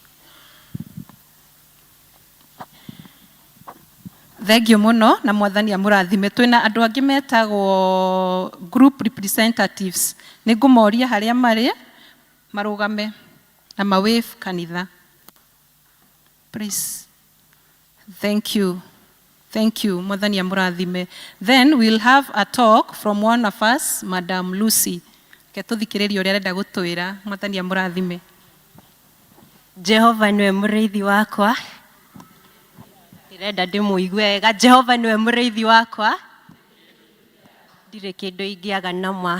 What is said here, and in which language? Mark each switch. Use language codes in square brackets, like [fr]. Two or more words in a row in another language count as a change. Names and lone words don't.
[ki] Thengio muno na Mwathani amũrathime. Twina andu angi metagwo [en] group representatives. [ki] Nĩ ngũmoria harĩa marĩ marugame na mawave kanitha. [en] Please. Thank you. Thank you. [ki] Mwathani amũrathime. [en] Then we'll have a talk from one of us, Madam Lucy. [ki] Ke tuthikĩrĩrie ũrĩa arenda gũtwĩra. Mwathani amũrathime. Jehova niwe mũrĩithi wakwa. Ndirenda ndĩmũigue wega. Jehova niwe mũrĩithi wakwa. Ndirĩ kĩndũ ingĩaga nama.